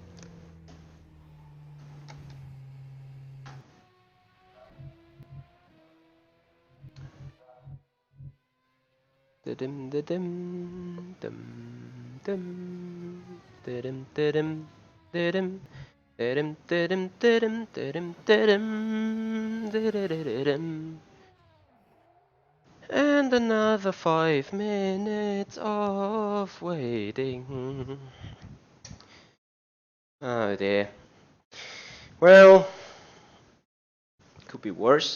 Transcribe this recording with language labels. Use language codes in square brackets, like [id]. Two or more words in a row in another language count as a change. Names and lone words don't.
[en] Didim didim dim dim didim didim didim didim didim didim didim didim didim. And another 5 minutes of waiting. Oh dear. Well, could be worse.